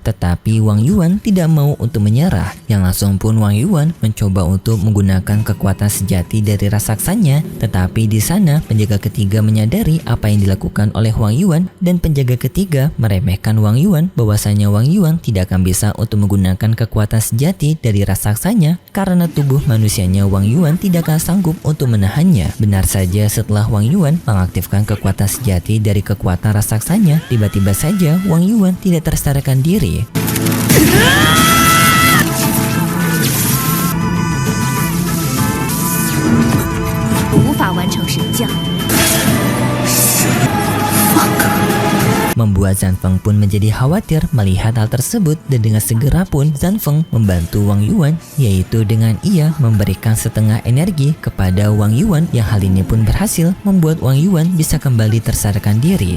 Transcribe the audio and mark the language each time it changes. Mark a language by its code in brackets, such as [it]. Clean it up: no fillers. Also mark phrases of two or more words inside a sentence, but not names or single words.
[id] Tetapi Wang Yuan tidak mau untuk menyerah. Yang langsung pun Wang Yuan mencoba untuk menggunakan kekuatan sejati dari raksasanya, tetapi di sana penjaga ketiga menyadari apa yang dilakukan oleh Wang Yuan, dan penjaga ketiga meremehkan Wang Yuan bahwasanya Wang Yuan tidak akan bisa untuk menggunakan kekuatan sejati dari raksasanya karena tubuh manusianya Wang Yuan tidak akan sanggup untuk menahannya. Benar saja, setelah Wang Yuan mengaktifkan kekuatan sejati dari kekuatan raksasanya, tiba-tiba saja Wang Yuan tidak tersadarkan diri. [zh] 无法完成神将。 [id] Membuat Zhan Feng pun menjadi khawatir melihat hal tersebut, dan dengan segera pun Zhan Feng membantu Wang Yuan, yaitu dengan ia memberikan setengah energi kepada Wang Yuan, yang hal ini pun berhasil membuat Wang Yuan bisa kembali tersadarkan diri.